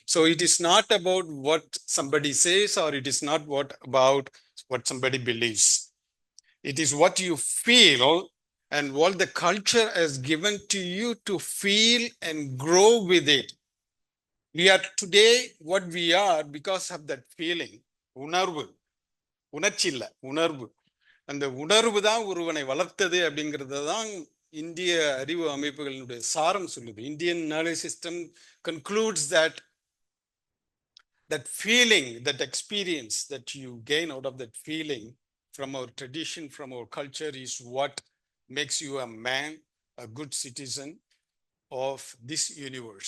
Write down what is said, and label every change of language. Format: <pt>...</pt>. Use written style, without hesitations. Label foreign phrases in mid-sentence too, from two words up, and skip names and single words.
<en>So it is not about what somebody says, or it is not about what somebody believes. It is what you feel and what the culture has given to you to feel and grow with it. We are today what we are because of that feeling.</en> <ta>Unarvu. Unachilla. Unarvu.</ta> <en>And the</en> <ta>unarvu தான் ஒருவனை வளர்த்தது அப்படிங்கிறது தான் இந்திய அறிவு அமைப்புகளுடைய சாரம் சொல்லுது.</ta> <en>Indian knowledge system concludes that feeling, that experience that you gain out of that feeling from our tradition, from our culture, is what makes you a man, a good citizen of this universe.</en>